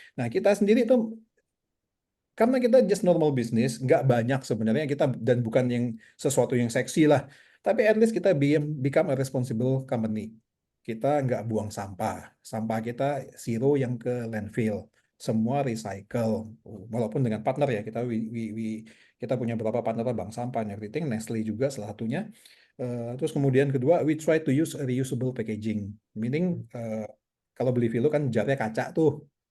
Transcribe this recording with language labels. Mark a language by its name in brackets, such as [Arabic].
[Indonesian] Nah, kita sendiri itu karena kita [English] just normal business, [Indonesian] nggak banyak sebenarnya kita dan bukan yang sesuatu yang seksi lah. Tapi [English] at least kita become a responsible company. [Indonesian] Kita nggak buang sampah. Sampah kita zero yang ke landfill. Semua recycle. Walaupun dengan partner ya, kita punya beberapa partner bank sampah [English] and everything. [Indonesian] Nestle juga salah satunya. Terus kemudian kedua, [English] we try to use reusable packaging. [Indonesian] Meaning, kalau beli Vilo kan jarnya kaca tuh.